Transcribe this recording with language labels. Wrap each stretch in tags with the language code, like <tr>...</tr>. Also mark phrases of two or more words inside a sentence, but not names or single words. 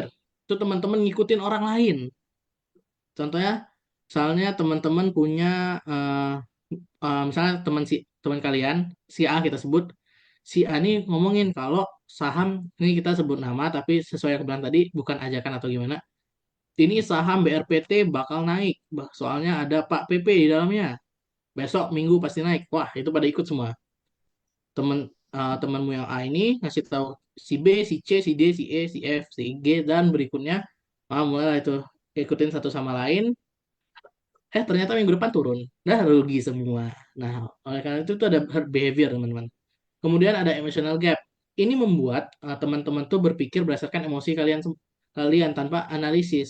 <id>Itu teman-teman ngikutin orang lain. Contohnya, misalnya teman-teman punya misalnya teman kalian si A kita sebut, si A ini ngomongin kalau saham ini kita sebut nama tapi sesuai yang bilang tadi bukan ajakan atau gimana. Ini saham BRPT bakal naik, soalnya ada Pak PP di dalamnya. Besok Minggu pasti naik. Wah, itu pada ikut semua. Temanmu yang A ini ngasih tahu si B, si C, si D, si E, si F, si G dan berikutnya. Mulai itu ikutin satu sama lain. Ternyata minggu depan turun. Dah rugi semua. Nah, oleh karena itu tuh ada</id> <en>herd behavior,</en> <id>teman-teman. Kemudian ada</id> <en>emotional gap.</en> <id>Ini membuat teman-teman tuh berpikir berdasarkan emosi kalian tanpa analisis.</id>